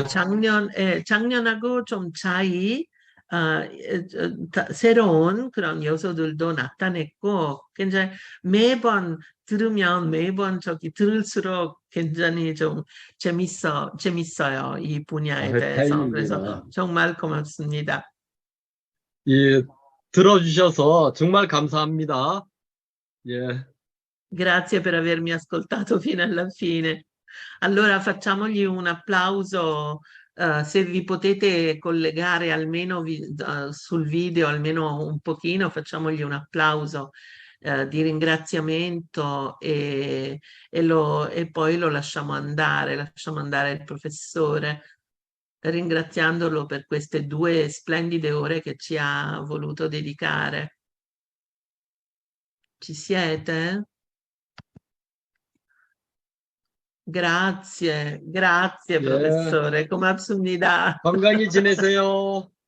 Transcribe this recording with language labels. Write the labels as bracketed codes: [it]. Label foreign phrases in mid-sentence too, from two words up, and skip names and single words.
[ko] 작년하고 좀 차이, 새로운 그런 요소들도 나타냈고, 굉장히 매번 들으면 매번 들을수록 굉장히 좀 재밌어요, 이 분야에 아, 대해서. 그래서 다행입니다. 정말 고맙습니다. 예, 들어주셔서 정말 감사합니다. 예, [it] Grazie per avermi ascoltato fino alla fine. Allora facciamogli un applauso, se vi potete collegare almeno sul video, almeno un pochino, facciamogli un applauso di ringraziamento e poi lo lasciamo andare il professore, ringraziandolo per queste 2 splendide ore che ci ha voluto dedicare. Ci siete? grazie [ko] 예. professore, 고맙습니다. 건강히 지내세요.